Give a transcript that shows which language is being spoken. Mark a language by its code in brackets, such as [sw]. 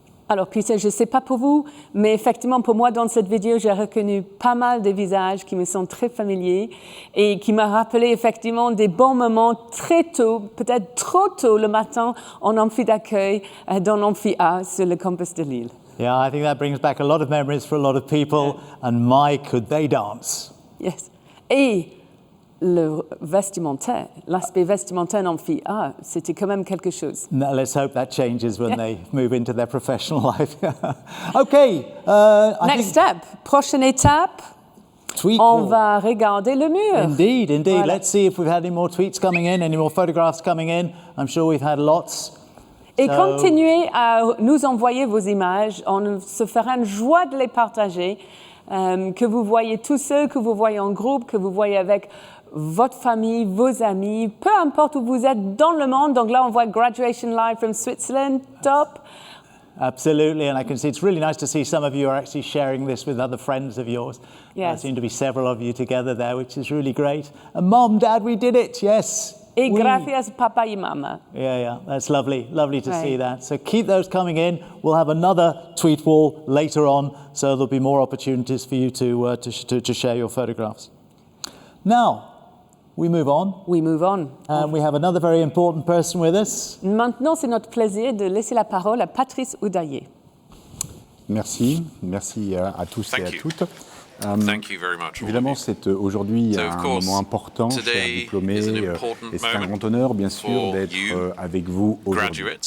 [fr] Alors, Peter, je ne sais pas pour vous, mais effectivement, pour moi, dans cette vidéo, j'ai reconnu pas mal de visages qui me sont très familiers et qui m'ont rappelé effectivement des bons moments très tôt, peut-être trop tôt le matin, en amphi d'accueil, dans l'amphi A sur le campus de Lille. [en] Yeah, I think that brings back a lot of memories for a lot of people, and my, could they dance. Yes. [fr] Et le vestimentaire, l'aspect vestimentaire en amphi A, c'était quand même quelque chose. [en] Now, let's hope that changes when they move into their professional life. Okay. Next step, [fr] prochaine étape, on va regarder le mur. [en] Indeed. [fr] Voilà. [en] Let's see if we've had any more tweets coming in, any more photographs coming in. I'm sure we've had lots. [fr] Et continuez à nous envoyer vos images. On se fera une joie de les partager. Que vous voyez tous ceux, que vous voyez en groupe, que vous voyez avec votre famille, vos amis, peu importe où vous êtes dans le monde. Donc là, on voit Graduation Live from Switzerland, top. [en] Absolutely, and I can see it's really nice to see some of you are actually sharing this with other friends of yours. Yes. There seem to be several of you together there, which is really great. And Mom, Dad, we did it, yes. [es] Et gracias, papa y mama. [en] Yeah, that's lovely to see that. So keep those coming in. We'll have another tweet wall later on, so there'll be more opportunities for you to share your photographs. Now, we move on. We move on. And we have another very important person with us. [fr] Maintenant, c'est notre plaisir de laisser la parole à Patrice Oudaillé. Merci à tous et à toutes. Évidemment, c'est aujourd'hui un moment important, chers diplômés, et c'est un grand honneur, bien sûr, d'être avec vous aujourd'hui.